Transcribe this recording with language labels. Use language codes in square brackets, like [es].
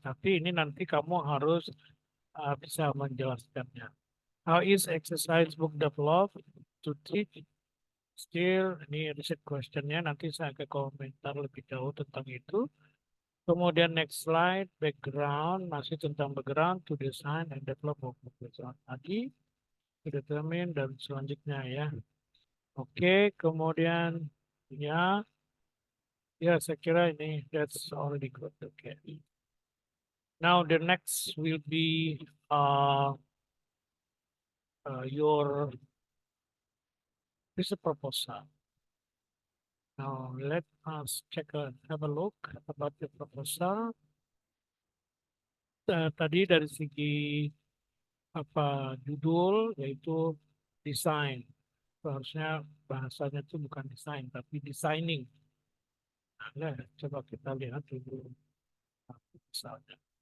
[id] Tapi ini nanti kamu harus bisa menjelaskannya. [en] How is exercise book developed to teach? [id] Still, ini research questionnya. Nanti saya akan komentar lebih jauh tentang itu. [en] Kemudian next slide, background, [id] masih tentang [en] background to design and develop book background. [id] Tadi, to determine, dan selanjutnya ya. Oke, kemudian ya, saya kira ini [en] that's already good. [id] Okay. [en] Now the next will be your this is proposal. Now let us have a look about the proposal. [id] Tadi dari segi judul yaitu desain. Harusnya bahasanya itu bukan desain tapi designing. Nah, coba kita lihat dulu misalnya.